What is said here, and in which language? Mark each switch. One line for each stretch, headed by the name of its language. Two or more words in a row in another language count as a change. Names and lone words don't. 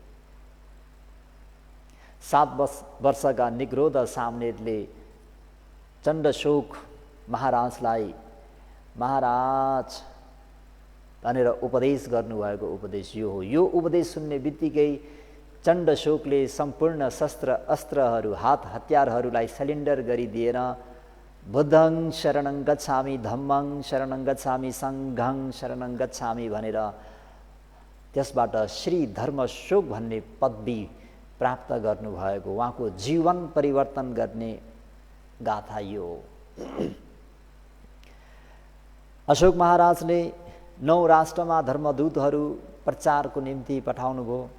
Nepali: 7 वर्षका निग्रोध सामनेरले चण्डशोक महाराजलाई महाराज भनेर उपदेश गर्नुभएको उपदेश यो हो। यो उपदेश सुन्ने बित्तिकै चण्डशोकले सम्पूर्ण शस्त्र अस्त्रहरू, हात हतियारहरूलाई सरेन्डर गरिदिएर
Pali: बुद्धं शरणं गच्छामि, धम्मं शरणं गच्छामि, सङ्घं शरणं गच्छामि
Nepali: भनेर त्यसबाट श्री धर्मशोक भन्ने पदवी प्राप्त गर्नुभएको उहाँको जीवन परिवर्तन गर्ने गाथा यो। अशोक महाराजले 9 राष्ट्रमा धर्मदूतहरू प्रचारको निम्ति पठाउनुभयो।